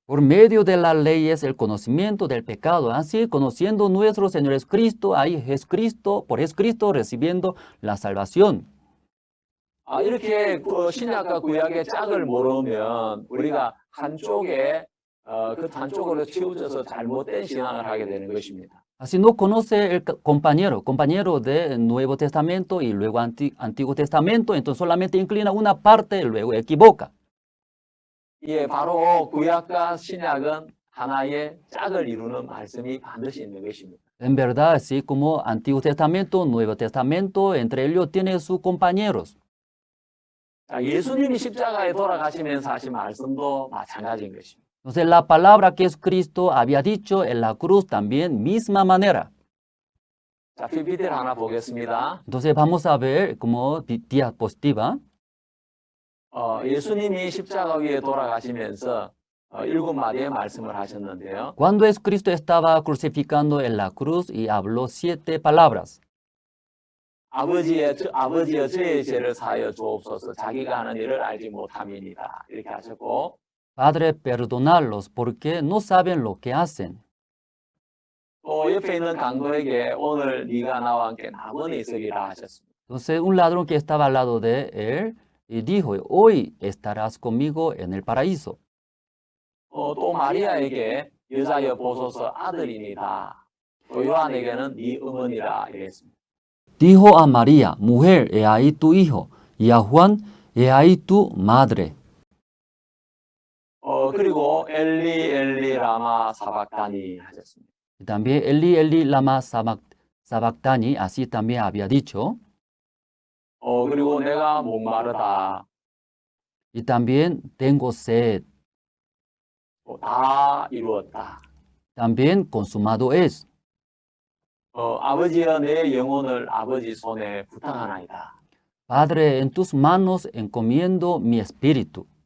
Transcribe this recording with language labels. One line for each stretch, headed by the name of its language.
Spanish: Por medio de la ley es el conocimiento del pecado. Así, conociendo nuestro Señor Jesucristo, ahí Jesucristo, por Jesucristo recibiendo la salvación.
Korean: 이렇게 신약과 구약의 짝을 모르면 우리가 한쪽에 그 한쪽으로 치우쳐서 잘못된 신앙을 하게 되는 것입니다.
Spanish: Así no conoce el compañero del Nuevo Testamento y luego Antiguo Testamento, entonces solamente inclina una parte y luego equivoca.
Korean: 예, 바로 구약과 신약은 하나의 짝을 이루는 말씀이 반드시 있는 것입니다.
Spanish: En verdad, así como Antiguo Testamento, Nuevo Testamento, entre ellos tiene sus compañeros.
Korean: 예수님이 십자가에 돌아가시면서 하신 말씀도 마찬가지인 것입니다.
Spanish: Entonces la palabra que Cristo había dicho en la cruz también, misma manera.
Korean: 자, PPT를 하나 보겠습니다.
Spanish: Entonces vamos a ver como diapositiva.
Korean: 예수님이 십자가 위에 돌아가시면서 7마디의 말씀을 하셨는데요.
Spanish: Cuando Cristo estaba crucificando en la cruz y habló 7 palabras.
Korean: 아버지여 저의 죄를 사하여 주옵소서 자기가 하는 일을 알지 못함이니라 이렇게 하셨고
Spanish: Padre, perdonarlos porque no saben lo que hacen.
Korean: 또 옆에 있는 강도에게 오늘 네가 나와 함께 남은 있으리라 하셨습니다.
Spanish: Entonces un ladrón que estaba al lado de él y dijo, hoy estarás conmigo en el paraíso.
Korean: 또 마리아에게 여자여 보소서 아들이니다. 또 요한에게는 네 어머니라 이랬습니다.
Spanish: Dijo a María, mujer, he ahí tu hijo, y a Juan, he ahí tu madre.
Korean: 그리고 엘리 엘리 라마 사박다니 하셨습니다.
Spanish: Y también Eli Eli lama sabactani, así también había dicho.
Korean: 그리고 내가 목마르다.
Spanish: Y también tengo sed.
Korean: 다 이루었다.
Spanish: También consumado es.
Korean: 아버지여 내 영혼을 아버지 손에 부탁하나이다.
Spanish: Padre, en tus manos encomiendo mi espíritu.